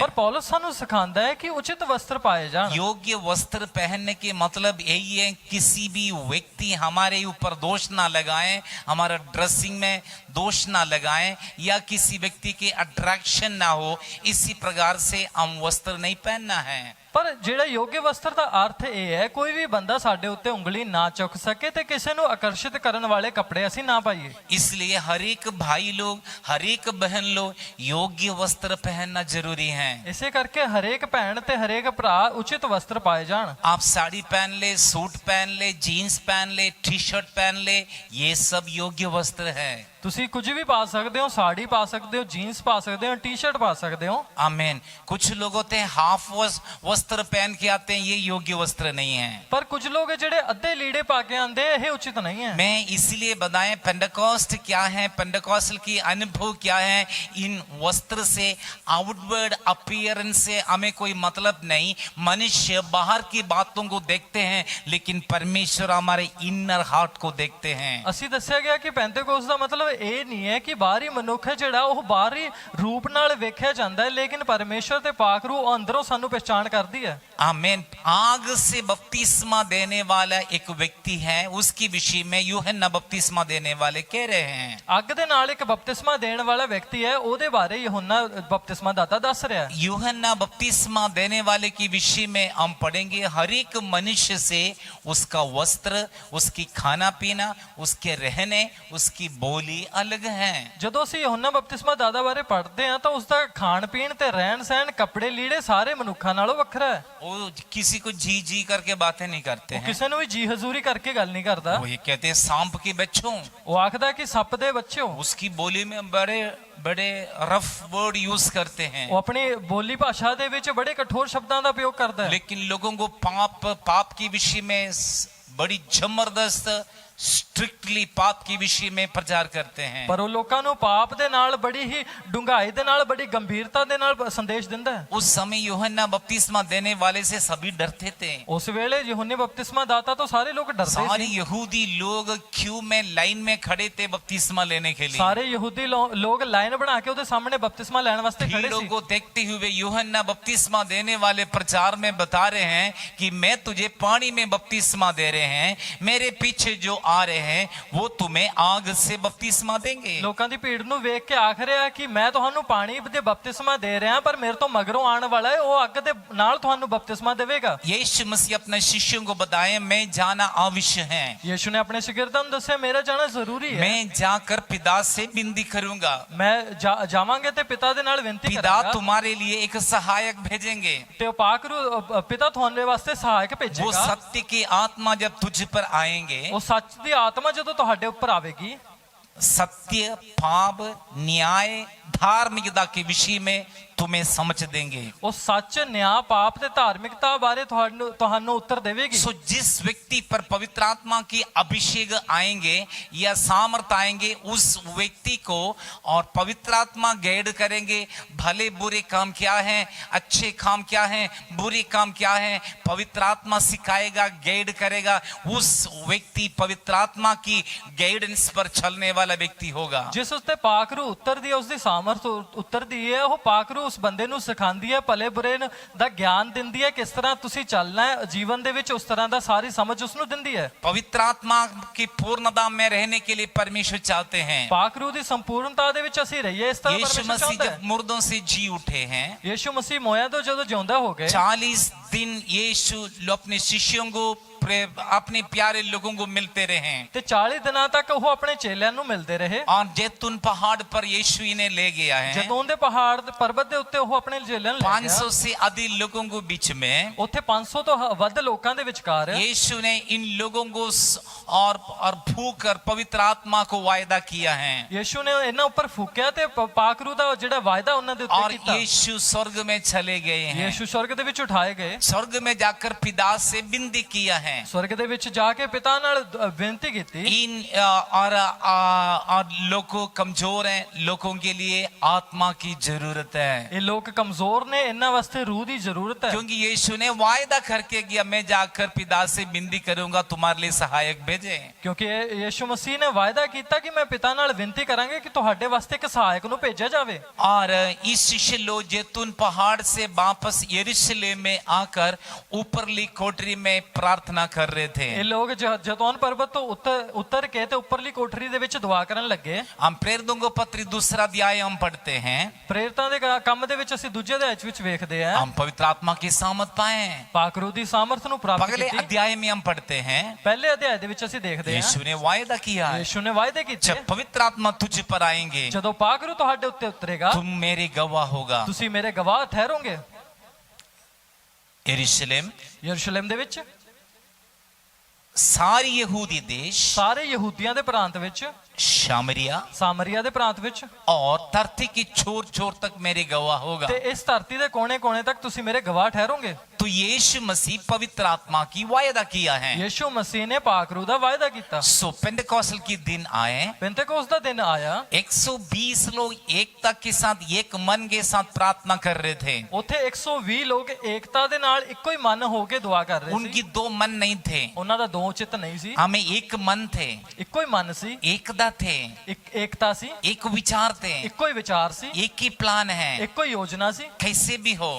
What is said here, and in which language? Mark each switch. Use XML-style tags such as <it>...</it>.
<pa>ਪਰ ਪੌਲਸ ਸਾਨੂੰ ਸਿਖਾਉਂਦਾ ਹੈ ਕਿ ਉਚਿਤ ਵਸਤਰ ਪਾਏ ਜਾਣ।</pa> <hi>योग्य वस्त्र पहनने के मतलब यही है, किसी भी व्यक्ति हमारे ऊपर दोष ना लगाए, हमारा ड्रेसिंग में दोष ना लगाए, या किसी व्यक्ति के अट्रैक्शन ना हो, इसी प्रकार से हम वस्त्र नहीं पहनना है।</hi> <pa>ਪਰ ਜਿਹੜਾ ਯੋग्य ਵਸਤਰ ਦਾ ਅਰਥ ਇਹ ਹੈ, ਕੋਈ ਵੀ ਬੰਦਾ ਸਾਡੇ ਉੱਤੇ ਉਂਗਲੀ ਨਾ ਚੁੱਕ ਸਕੇ ਤੇ ਕਿਸੇ ਨੂੰ ਆਕਰਸ਼ਿਤ ਕਰਨ ਵਾਲੇ ਕੱਪੜੇ ਅਸੀਂ ਨਾ ਪਾਈਏ।</pa> <hi>इसलिए हर एक भाई लोग, हर एक बहन लोग योग्य वस्त्र पहनना जरूरी है।</hi> <pa>ਇਸੇ ਕਰਕੇ ਹਰੇਕ ਭੈਣ ਤੇ ਹਰੇਕ ਭਰਾ ਉਚਿਤ ਵਸਤਰ ਪਾਏ ਜਾਣ।</pa> <hi>आप साड़ी पहन ले, सूट पहन ले, जीन्स पहन ले, टी शर्ट पहन ले, ये सब योग्य वस्त्र है।</hi> <pa>ਤੁਸੀਂ ਕੁਝ ਵੀ ਪਾ ਸਕਦੇ ਹੋ, ਸਾੜੀ ਪਾ ਸਕਦੇ ਹੋ, ਜੀਨਸ ਪਾ ਸਕਦੇ ਹੋ, ਟੀ-ਸ਼ਰਟ ਪਾ ਸਕਦੇ ਹੋ।</pa> <hi>आमीन। कुछ लोग होते हैं हाफ वस्त्र पहन के आते हैं, ये योग्य वस्त्र नहीं है।</hi> <pa>ਪਰ ਕੁਝ ਲੋਕ ਜਿਹੜੇ ਅੱਧੇ ਲੀੜੇ ਪਾ ਕੇ ਆਂਦੇ, ਇਹ</pa> <hi>उचित नहीं है। मैं इसलिए बताएं, पेंटेकोस्ट क्या है, पेंटेकोस्टल की अनुभव क्या है। इन वस्त्र से, आउटवर्ड अपीयरेंस से हमें कोई मतलब नहीं। मनुष्य बाहर की बातों को देखते हैं, लेकिन परमेश्वर हमारे इनर हार्ट को देखते हैं।</hi> <pa>ਅਸੀਂ ਦੱਸਿਆ ਗਿਆ ਕਿ ਪੈਂਤੇਕੋਸਤ ਦਾ ਮਤਲਬ ਇਹ ਨਹੀਂ ਹੈ ਕਿ ਬਾਹਰੀ ਮਨੁੱਖ ਜਿਹੜਾ ਉਹ ਬਾਹਰੀ ਰੂਪ ਨਾਲ ਵੇਖਿਆ ਜਾਂਦਾ ਹੈ, ਲੇਕਿਨ ਪਰਮੇਸ਼ਰ ਤੇ ਪਾਕ ਰੂਹ ਅੰਦਰੋਂ ਸਾਨੂੰ ਪਛਾਣ ਕਰਦੀ ਹੈ।</pa> <hi>आमीन। आग से बपतिस्मा देने वाला एक व्यक्ति है, उसके विषय में यूहन्ना बपतिस्मा देने वाले कह रहे हैं।</hi> <pa>ਅੱਗ ਦੇ ਨਾਲ ਇੱਕ ਬਪਤਿਸਮਾ ਦੇਣ ਵਾਲਾ ਵਿਅਕਤੀ ਹੈ, ਉਹਦੇ ਬਾਰੇ ਯਹੋਨਾ ਬਪਤਿਸਮਾ ਦਾਤਾ ਦੱਸ ਰਿਹਾ ਹੈ।</pa> <hi>यूहन्ना बपतिस्मा देने वाले के विषय में हम पढ़ेंगे, हर एक मनुष्य से उसका वस्त्र, उसकी खाना पीना, उसके रहने, उसकी बोली अलग है।</hi> <pa>ਜਦੋਂ ਅਸੀਂ ਯਹੋਨਾ ਬਪਤਿਸਮਾ ਦਾਤਾ ਬਾਰੇ ਪੜ੍ਹਦੇ ਹਾਂ ਤਾਂ ਉਸ ਦਾ ਖਾਣ ਪੀਣ ਤੇ ਰਹਿਣ ਸਹਿਣ ਕੱਪੜੇ ਲੀੜੇ ਸਾਰੇ ਮਨੁੱਖਾਂ ਨਾਲੋਂ ਵੱਖਰਾ ਹੈ।</pa> <hi>वो किसी को जी जी करके बातें नहीं करते</hi> <pa>ਉਹ</pa> <hi>हैं।</hi> <pa>ਕਿਸੇ ਨੂੰ ਵੀ ਜੀ ਹਜ਼ੂਰੀ ਕਰਕੇ ਗੱਲ ਨਹੀਂ ਕਰਦਾ।</pa> <hi>वो ये कहते हैं सांप के बच्चों,</hi> <pa>ਉਹ ਆਖਦਾ ਕਿ ਸੱਪ ਦੇ ਬੱਚਿਓ।</pa> <hi>उसकी बोली में बड़े बड़े रफ वर्ड यूज करते हैं।</hi> <pa>ਉਹ ਆਪਣੀ ਬੋਲੀ ਭਾਸ਼ਾ ਦੇ ਵਿੱਚ ਬੜੇ ਕਠੋਰ ਸ਼ਬਦਾਂ ਦਾ ਪ੍ਰਯੋਗ ਕਰਦਾ ਹੈ।</pa> <hi>लेकिन लोगों को पाप के विषय में बड़ी जबरदस्त स्ट्रिक्टली पाप के विषय में प्रचार करते हैं।</hi> <pa>ਪਰ ਉਹ ਲੋਕਾਂ ਨੂੰ ਪਾਪ ਦੇ ਨਾਲ ਬੜੀ ਹੀ ਡੂੰਘਾਈ ਦੇ ਨਾਲ ਬੜੀ ਗੰਭੀਰਤਾ ਦੇ ਨਾਲ ਸੰਦੇਸ਼ ਦਿੰਦਾ ਹੈ।</pa> <hi>उस समय यूहन्ना बपतिस्मा देने वाले से सभी डरते थे।</hi> <pa>ਉਸ ਵੇਲੇ ਯਹੋਨੇ ਬਪਤਿਸਮਾ ਦਾਤਾ ਤੋਂ ਸਾਰੇ ਲੋਕ ਡਰਦੇ</pa> <hi>सारे</hi> <pa>ਸੀ।</pa> <hi>यहूदी लोग क्यू में लाइन में खड़े थे बपतिस्मा लेने के लिए।</hi> <pa>ਸਾਰੇ ਯਹੂਦੀ ਲੋਕ ਲਾਈਨ ਬਣਾ ਕੇ ਉਹਦੇ ਸਾਹਮਣੇ ਬਪਤਿਸਮਾ ਲੈਣ ਵਾਸਤੇ ਖੜੇ</pa> <hi>भीड़ों को देखते हुए यूहन्ना बपतिस्मा देने वाले प्रचार में बता रहे हैं कि मैं तुझे पानी में बपतिस्मा दे रहे हैं, मेरे पीछे जो आ रहे हैं वो तुम्हें आग से बपतिस्मा देंगे।</hi> <pa>ਲੋਕਾਂ ਦੀ ਭੀੜ ਨੂੰ ਵੇਖ ਕੇ ਆਖ ਰਿਹਾ ਕਿ ਮੈਂ ਤੁਹਾਨੂੰ ਪਾਣੀ ਦੇ ਬਪਤਿਸਮਾ ਦੇ ਰਿਹਾ, ਪਰ ਮੇਰੇ ਤੋਂ ਮਗਰੋਂ ਆਉਣ ਵਾਲਾ ਹੈ, ਉਹ ਅੱਗ ਦੇ ਨਾਲ ਤੁਹਾਨੂੰ ਬਪਤਿਸਮਾ ਦੇਵੇਗਾ।</pa> <hi>यीशु मसीह अपने शिष्यों को बताए, मैं जाना आवश्यक है।</hi> <pa>ਯीशु ਨੇ ਆਪਣੇ ਸ਼ਾਗਿਰਦਾਂ ਨੂੰ ਦੱਸਿਆ ਮੇਰਾ ਜਾਣਾ ਜ਼ਰੂਰੀ ਹੈ।</pa> <hi>मैं जाकर पिता से विनती करूंगा,</hi> <pa>ਮੈਂ ਜਾਵਾਂਗੇ ਤੇ ਪਿਤਾ ਦੇ ਨਾਲ ਬੇਨਤੀ</pa> <hi>पिता</hi> <pa>ਕਰਾਂਗਾ</pa> <hi>तुम्हारे लिए एक सहायक भेजेंगे।</hi> <pa>ਤੇ ਉਹ ਪਾਕਰੂ ਪਿਤਾ ਤੁਹਾਡੇ ਵਾਸਤੇ ਸਹਾਇਕ</pa> <hi>वो</hi> <pa>ਭੇਜੇਗਾ।</pa> <hi>सत्य की आत्मा जब तुझ पर आएंगे,</hi> <pa>ਉਹ ਸੱਚ ਦੀ ਆਤਮਾ ਜਦੋਂ ਤੁਹਾਡੇ ਉੱਪਰ ਆਵੇਗੀ,</pa> <hi>सत्य, पाप, न्याय, धार्मिकता के विषय में तुम्हें समझ देंगे।</hi> <pa>ਉਹ ਸੱਚ ਨਿਆਂ ਪਾਪ ਤੇ ਧਾਰਮਿਕਤਾ ਬਾਰੇ ਤੁਹਾਨੂੰ ਉੱਤਰ ਦੇਵੇਗੀ।</pa> <hi>सो जिस व्यक्ति पर पवित्र आत्मा की अभिषेक आएंगे या सामर्थ आएंगे, उस व्यक्ति को और पवित्र आत्मा गाइड करेंगे। भले बुरे काम क्या है, अच्छे काम क्या है, बुरे काम क्या है, पवित्र आत्मा सिखाएगा, गाइड करेगा। उस व्यक्ति पवित्र आत्मा की गाइडेंस पर चलने वाला व्यक्ति होगा।</hi> <pa>ਜਿਸ ਉਸਤੇ ਪਾਕਰੂ ਉੱਤਰਦੀ ਹੈ, ਉਸਦੀ ਸਾਮਰਥ ਉੱਤਰਦੀ ਹੈ, ਉਹ ਪਾਕਰੂ ਉਸ ਬੰਦੇ ਨੂੰ ਸਿਖਾਉਂਦੀ ਹੈ, ਭਲੇ ਬੁਰੇ ਦਾ ਗਿਆਨ ਦਿੰਦੀ ਹੈ, ਕਿਸ ਤਰ੍ਹਾਂ ਤੁਸੀਂ ਚੱਲਣਾ ਹੈ ਜੀਵਨ ਦੇ ਵਿੱਚ, ਉਸ ਤਰ੍ਹਾਂ ਦਾ ਸਾਰੀ ਸਮਝ ਉਸ ਨੂੰ ਦਿੰਦੀ ਹੈ।</pa> <hi>पवित्र आत्मा की पूर्णता में रहने के लिए परमेश्वर चाहते हैं।</hi> <pa>ਪਾਕਰੂ ਦੀ ਸੰਪੂਰਨਤਾ ਦੇ ਵਿੱਚ ਅਸੀਂ ਰਹੀਏ, ਇਸ ਤਰ੍ਹਾਂ</pa> <hi>यीशु</hi> <pa>ਪਰਮੇਸ਼ਰ</pa> <hi>मसीह</hi> <pa>ਚਾਹੁੰਦਾ</pa> <hi>जब</hi> <pa>ਹੈ।</pa> <hi>मुर्दों से जी उठे हैं,</hi> <pa>ਯੀਸ਼ੂ ਮਸੀਹ ਮੋਇਆਂ ਤੋਂ ਜਦੋਂ ਜਿਉਂਦਾ ਹੋ ਗਏ,</pa> <hi>40 दिन यीशु अपने शिष्यों को अपने प्यारे लोगों को मिलते रहे।</hi> <pa>ਤੇ 40 ਦਿਨਾਂ ਤੱਕ ਉਹ ਆਪਣੇ ਚੇਲਿਆਂ ਨੂੰ ਮਿਲਦੇ ਰਹੇ।</pa> <hi>और जैतून पहाड़ पर यीशु इन्हें ले गया है।</hi> <pa>ਜੈਤੂਨ ਦੇ ਪਹਾੜ ਦੇ ਪਰਬਤ ਦੇ ਉੱਤੇ ਉਹ ਆਪਣੇ ਚੇਲਿਆਂ ਨੂੰ ਲੈ ਗਿਆ।</pa> <hi>500 से अधिक लोगों को बीच में</hi> <pa>ਉੱਥੇ 500 ਤੋਂ ਵੱਧ ਲੋਕਾਂ ਦੇ ਵਿਚਕਾਰ</pa> <hi>यीशु ने इन लोगों को और फूक कर पवित्र आत्मा को वायदा किया है।</hi> <pa>ਯੀਸ਼ੂ ਨੇ ਇਹਨਾਂ ਉੱਪਰ ਫੂਕਿਆ ਤੇ ਪਾਕਰੂ ਦਾ ਜਿਹੜਾ ਵਾਅਦਾ ਉਹਨਾਂ ਦੇ ਉੱਤੇ</pa> <hi>और</hi> <pa>ਕੀਤਾ।</pa> <hi>यीशु स्वर्ग में चले गए हैं।</hi> <pa>ਯੀਸ਼ੂ स्वर्ग ਦੇ ਵਿੱਚ ਉਠਾਏ ਗਏ,</pa> <hi>स्वर्ग में जाकर पिता से विनती किया है।</hi> <pa>स्वर्ग ਦੇ ਵਿੱਚ ਜਾ ਕੇ ਪਿਤਾ ਨਾਲ ਬੇਨਤੀ ਕੀਤੀ।</pa> <hi>इन और लोगों कमजोर हैं, लोगों के लिए आत्मा की जरूरत है।</hi> <pa>ਇਹ ਲੋਕ ਕਮਜ਼ੋਰ ਨੇ, ਇਹਨਾਂ ਵਾਸਤੇ ਰੂਹ ਦੀ ਜ਼ਰੂਰਤ ਹੈ।</pa> <hi>क्योंकि यीशु ने वायदा करके किया, मैं जाकर पिता से विनती करूंगा, तुम्हारे लिए सहायक भेजे।</hi> <pa>ਕਿਉਂਕਿ ਯੀਸ਼ੂ ਮਸੀਹ ਨੇ ਵਾਅਦਾ ਕੀਤਾ ਕਿ ਮੈਂ ਪਿਤਾ ਨਾਲ ਬੇਨਤੀ ਕਰਾਂਗਾ ਕਿ ਤੁਹਾਡੇ ਵਾਸਤੇ ਇੱਕ ਸਹਾਇਕ ਨੂੰ ਭੇਜਿਆ ਜਾਵੇ।</pa> <hi>और इस शिष्य लोग जैतून पहाड़ से वापस यरूशलेम में आकर ऊपरली कोठरी में प्रार्थना कर रहे थे।</hi> <pa>ਇਹ ਲੋਕ ਜੈਤੂਨ ਪਰਬਤ ਤੋਂ ਉਤਰ ਕੇ ਤੇ ਉੱਪਰਲੀ ਕੋਠਰੀ ਦੇ ਵਿੱਚ ਦੁਆ ਕਰਨ ਲੱਗੇ।</pa> <hi>हम प्रेरितों को पत्री दूसरा अध्याय हम पढ़ते हैं।</hi> <pa>ਪ੍ਰੇਰਿਤਾਂ ਦੇ ਕੰਮ ਦੇ ਵਿੱਚ ਅਸੀਂ ਦੂਜੇ ਅਧਿਆਇ ਵਿੱਚ ਵੇਖਦੇ ਹਾਂ,</pa> <hi>हम पवित्र आत्मा की सामर्थ पाए।</hi> <pa>ਪਾਕਰੂ ਦੀ ਸਾਮਰਥ ਨੂੰ ਪ੍ਰਾਪਤ</pa> <hi>अगले</hi> <pa>ਕੀਤੀ।</pa> <hi>अध्याय में हम पढ़ते हैं,</hi> <pa>ਪਹਿਲੇ ਅਧਿਆਇ ਦੇ ਵਿੱਚ ਅਸੀਂ ਦੇਖਦੇ ਹਾਂ</pa> <hi>यीशु ने वायदा किया,</hi> <pa>ਯੀਸ਼ੂ ने ਵਾਅਦੇ ਕੀਤੇ,</pa> <hi>जब पवित्र आत्मा तुझ पर आएंगे,</hi> <pa>ਜਦੋਂ ਪਾਕਰੂ ਤੁਹਾਡੇ ਉੱਤੇ ਉਤਰੇਗਾ</pa> <hi>तुम मेरे गवाह होगा।</hi> <pa>ਤੁਸੀਂ ਮੇਰੇ ਗਵਾਹ ਠਹਿਰੋਗੇ।</pa> <hi>यरूशलेम,</hi> <pa>ਯਰੂਸ਼ਲਮ ਦੇ ਵਿੱਚ,</pa> <hi>सारी यहूदी देश,</hi> <pa>ਸਾਰੇ ਯਹੂਦੀਆਂ ਦੇ ਪ੍ਰਾਂਤ ਵਿੱਚ,</pa> <hi>शामरिया</hi> <pa>ਸਾਮਰੀਆ ਦੇ ਪ੍ਰਾਂਤ ਵਿੱਚ</pa> <hi>और धरती की छोर छोर तक मेरे गवाह होगा।</hi> <pa>ਤੇ ਇਸ ਧਰਤੀ ਦੇ ਕੋਨੇ-ਕੋਨੇ ਤੱਕ ਤੁਸੀਂ ਮੇਰੇ ਗਵਾਹ ਠਹਿਰੋਗੇ।</pa> <hi>तो यीशु मसीह पवित्र आत्मा की वायदा किया है।</hi> <pa>ਯੀਸ਼ੂ ਮਸੀਹ ਨੇ ਪਾਕਰੂ ਦਾ ਵਾਅਦਾ ਕੀਤਾ।</pa> <hi>सो पेंटेकोस्टल की दिन आए,</hi> <pa>पेंतेकोस्त ਦਾ ਦਿਨ ਆਇਆ,</pa> <hi>120 लोग एकता के साथ, एक मन के साथ प्रार्थना कर रहे थे।</hi> <pa>ਉੱਥੇ 120 ਲੋਕ ਏਕਤਾ ਦੇ ਨਾਲ ਇੱਕੋ ਹੀ ਮਨ ਹੋ ਕੇ ਦੁਆ ਕਰ ਰਹੇ</pa> <hi>उनकी</hi> <pa>ਸੀ।</pa> <hi>2 मन नहीं थे,</hi> <pa>ਉਹਨਾਂ ਦਾ ਦੋ ਚਿੱਤ ਨਹੀਂ ਸੀ,</pa> <hi>हमें एक मन थे,</hi> <pa>ਇੱਕੋ ਹੀ ਮਨ ਸੀ,</pa> <hi>एकता थे।</hi> <pa>एकता ਸੀ,</pa> <hi>एक विचार थे,</hi> <pa>ਇੱਕੋ ਹੀ ਵਿਚਾਰ ਸੀ,</pa> <hi>एक ही प्लान है।</hi> <pa>ਇੱਕੋ ਹੀ ਯੋਜਨਾ ਸੀ।</pa> <hi>कैसे भी हो</hi>